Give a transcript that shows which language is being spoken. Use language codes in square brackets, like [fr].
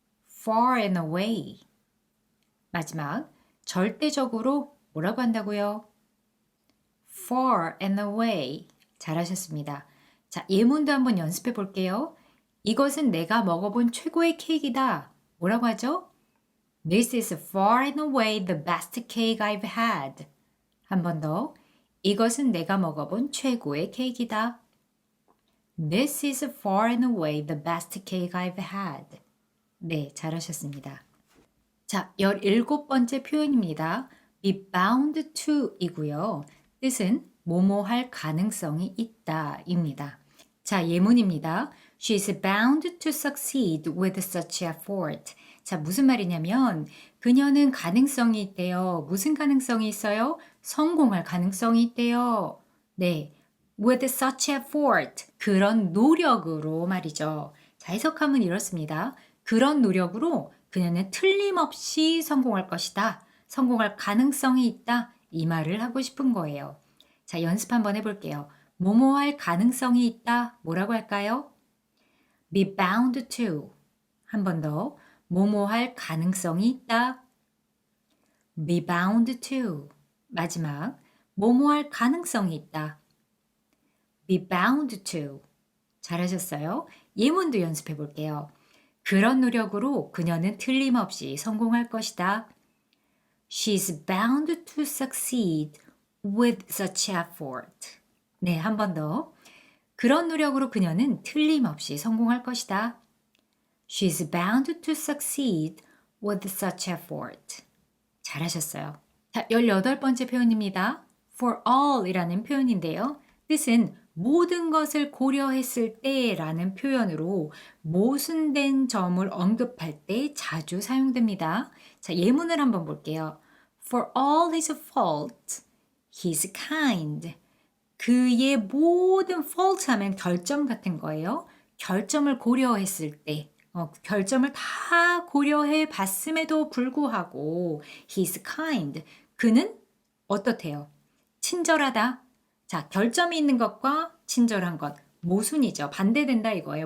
[en] far and away. [ko] 마지막. 절대적으로 뭐라고 한다고요? [en] far and away. [ko] 잘하셨습니다. 자, 예문도 한번 연습해 볼게요. 이것은 내가 먹어본 최고의 케이크이다. 뭐라고 하죠? [en] This is far and away the best cake I've had. [ko] 한 번 더. 이것은 내가 먹어본 최고의 케이크이다. [en] This is far and away the best cake I've had. [ko] 네, 잘하셨습니다. 자, 17번째 표현입니다. [en] be bound to [ko] 이고요. 뜻은 뭐뭐 할 가능성이 있다 입니다. 자, 예문입니다. [en] She's bound to succeed with such effort. [ko] 자, 무슨 말이냐면 그녀는 가능성이 있대요. 무슨 가능성이 있어요? 성공할 가능성이 있대요. [en] 네, with such effort. [ko] 그런 노력으로 말이죠. 자, 해석하면 이렇습니다. 그런 노력으로 그녀는 틀림없이 성공할 것이다. 성공할 가능성이 있다. 이 말을 하고 싶은 거예요. 자, 연습 한번 해볼게요. 뭐뭐 할 가능성이 있다. 뭐라고 할까요? [en] be bound to. [ko] 한 번 더. 뭐뭐 할 가능성이 있다. [en] be bound to. [ko] 마지막. 뭐뭐 할 가능성이 있다. [en] be bound to. [ko] 잘하셨어요. 예문도 연습해 볼게요. 그런 노력으로 그녀는 틀림없이 성공할 것이다. [en] She's bound to succeed with such effort. [ko] 네, 한 번 더. 그런 노력으로 그녀는 틀림없이 성공할 것이다. [en] She's bound to succeed with such effort. [ko] 잘하셨어요. 자, 18번째 표현입니다. for all 이라는 표현인데요. 뜻은 모든 것을 고려했을 때 라는 표현으로 모순된 점을 언급할 때 자주 사용됩니다. 자, 예문을 한번 볼게요. [en] For all his faults, he's kind. [ko] 그의 모든 fault 하면 결점 같은 거예요. 결점을 고려했을 때, 결점을 다 고려해 봤음에도 불구하고 [en] he's kind. [ko] 그는 어떻대요? 친절하다. 자, 결점이 있는 것과 친절한 것, 모순이죠. 반대된다 이거예요.